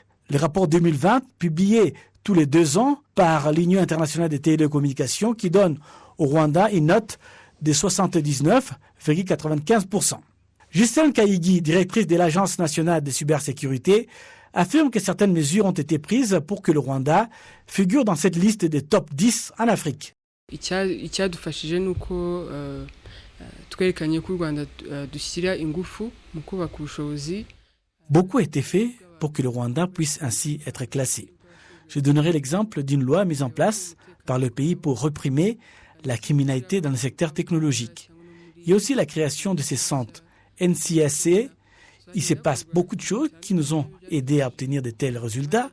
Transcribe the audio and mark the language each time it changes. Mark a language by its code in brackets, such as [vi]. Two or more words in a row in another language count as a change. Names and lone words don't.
[fr] Le rapport 2020, publié tous les 2 ans par l'Union internationale des télécommunications, qui donne au Rwanda une note de 79,95%. Justine Kayigi, directrice de l'Agence nationale de cybersécurité, affirme que certaines mesures ont été prises pour que le Rwanda figure dans cette liste des top 10 en Afrique. [rw] Icyadufashije nuko twerekanye ko u Rwanda dushyira ingufu mu kubaka ubushobozi. [fr] Beaucoup a été fait pour que le Rwanda puisse ainsi être classé. Je donnerai l'exemple d'une loi mise en place par le pays pour réprimer la criminalité dans le secteur technologique. Il y a aussi la création de ces centres NCSC. Il se passe beaucoup de choses qui nous ont aidés à obtenir de tels résultats.